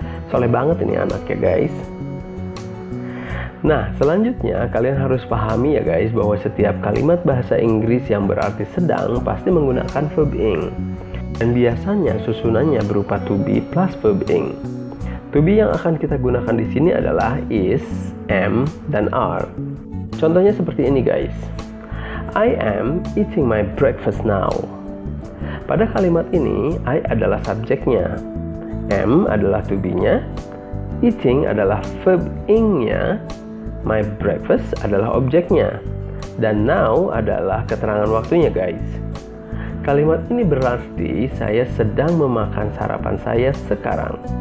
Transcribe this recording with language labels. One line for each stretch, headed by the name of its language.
Indonesian: Soleh banget ini anak ya guys. Nah, selanjutnya kalian harus pahami ya guys bahwa setiap kalimat bahasa Inggris yang berarti sedang pasti menggunakan verb ing. Dan biasanya susunannya berupa to be plus verb ing. To be yang akan kita gunakan di sini adalah is, am, dan are. Contohnya seperti ini guys.
English: I am eating my breakfast now.
Indonesian: Pada kalimat ini, I adalah subjeknya, am adalah to be-nya, eating adalah verb ing-nya, my breakfast adalah objeknya, dan now adalah keterangan waktunya guys. Kalimat ini berarti saya sedang memakan sarapan saya sekarang.